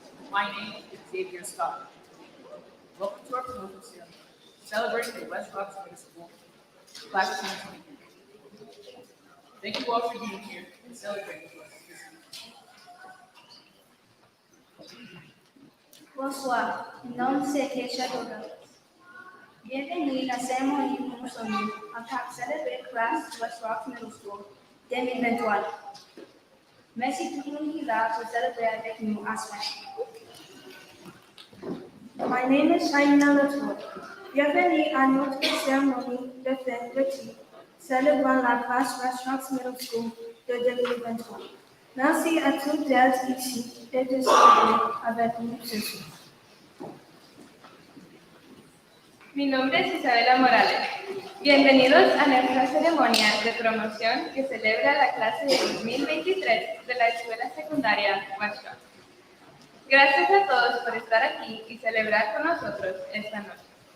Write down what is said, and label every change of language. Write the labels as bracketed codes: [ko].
[en] My name is Xavier Scott. Welcome to our promotion ceremony, celebrating the West Rocks Middle School Class of 2023. Thank you all for being here and celebrating with us this evening. [fr] Bonsoir, mon nom c'est Keisha Douglas. Bienvenue à la cérémonie promotionnelle en tant que célébrer classe West Rocks Middle School 2023. Merci tout le monde qui est là pour célébrer avec nous à ce moment. [en] My name is [fr] Shaina Latour. Bienvenue à notre cérémonie de fin d'études célébrant la classe West Rocks Middle School de 2023. Merci à toutes elles ici de célébrer avec nous ce soir. [es] Mi nombre es Isabela Morales. Bienvenidos a nuestra ceremonia de promoción que celebra la clase de 2023 de la Escuela Secundaria West Rocks. Gracias a todos por estar aquí y celebrar con nosotros esta noche.